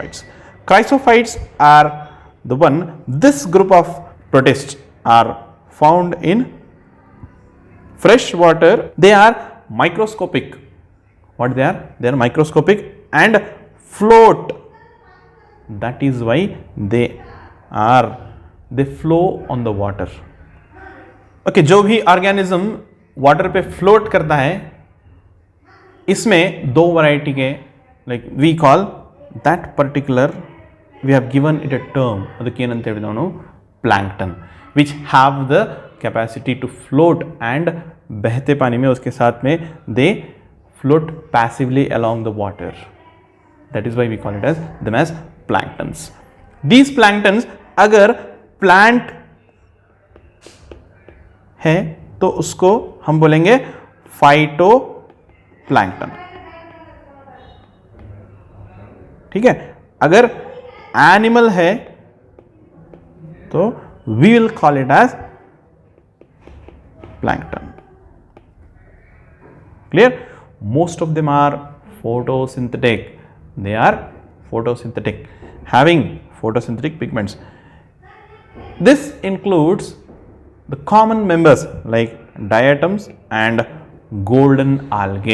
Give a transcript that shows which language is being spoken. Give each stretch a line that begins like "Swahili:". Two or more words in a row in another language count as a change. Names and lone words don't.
English: Chrysophytes are the one, this group of protists, are found in fresh water. They are microscopic. What they are? They are microscopic and float. That is why they flow on the water.
Hindi: Okay, जो भी
English: organism water
Hindi: पे फ्लोट करता है, इसमें दो वैरायटी के,
English: like we call that particular, we have given it a term,
Kannada: ಅದಕ್ಕೇನಂತ ಹೇಳಿದ್ವಿ ನಾವು,
English: plankton, which have the capacity to float and
Hindi: बहते पानी में उसके साथ में
English: they float passively along the water. that is why we call it as them as planktons. these planktons
Hindi: अगर प्लांट है तो उसको हम बोलेंगे
English: phyto plankton.
Hindi: ठीक है. अगर
English: एनिमल
Hindi: है तो
English: we will call it as plankton. clear? most of them are photosynthetic. They are photosynthetic, having photosynthetic pigments. This includes the common members like diatoms and golden algae.